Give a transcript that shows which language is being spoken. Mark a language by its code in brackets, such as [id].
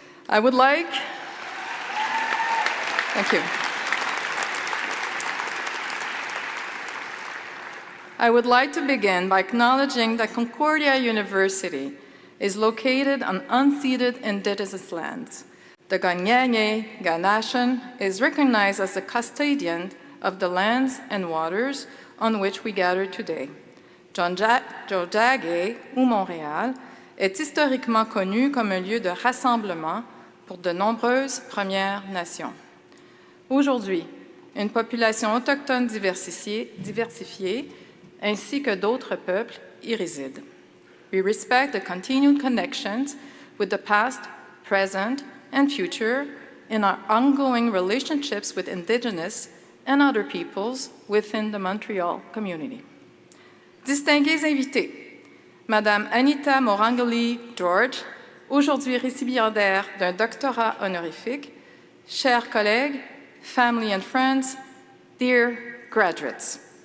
[en] I would like to begin by acknowledging that Concordia University is located on unceded indigenous lands. The Ganyanye Nation is recognized as the custodian of the lands and waters on which we gather today. [fr] Tiohtià:ke ou Montréal est historiquement connu comme un lieu de rassemblement pour de nombreuses Premières Nations. Aujourd'hui, une population autochtone diversifiée ainsi que d'autres peuples y résident. [en] We respect the continued connections with the past, present, and future in our ongoing relationships with Indigenous and other peoples within the Montreal community. [fr] Distingués invités, Madame Anita Morangali-George, aujourd'hui récipiendaire d'un doctorat honorifique, chers collègues, [en] family and friends, dear graduates.